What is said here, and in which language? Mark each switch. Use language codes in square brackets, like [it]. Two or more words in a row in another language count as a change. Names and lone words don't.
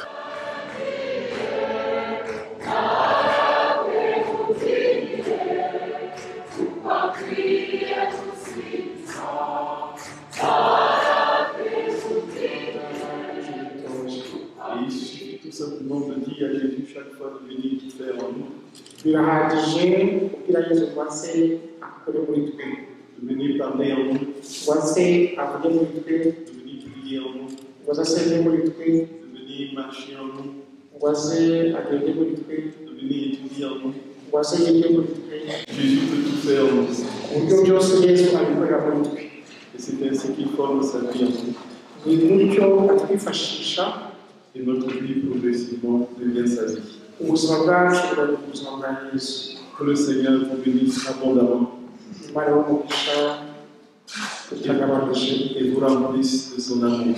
[fr] Et il suffit tout simplement de dire à Jésus chaque fois de venir tout faire en nous. [rw] birahagije kugira Yesu wase akore muri twe, [fr] De venir parler en nous, [rw] wase avuge muri twe, [fr] de venir prier en nous, [rw] wase asenge muri twe, [fr] de venir marcher en nous, [rw] wase agende muri twe, [fr] de venir étudier en nous. [rw] wase yige muri twe. [fr] Jésus peut tout faire en nous. [rw] Uburyo byose Yesu abikorera muri twe, [fr] Et c'est ainsi qu'il forme sa vie en nous. [rw] ni gutyo atwifashisha [fr] Et notre vie progressivement devient sa vie. [rw] ubuzima bwacu buri ku buzima bwa Yesu. [fr] Que le Seigneur vous bénisse abondamment [rw] Imana y'umugisha tutagabanije [fr] et vous remplisse de son amour.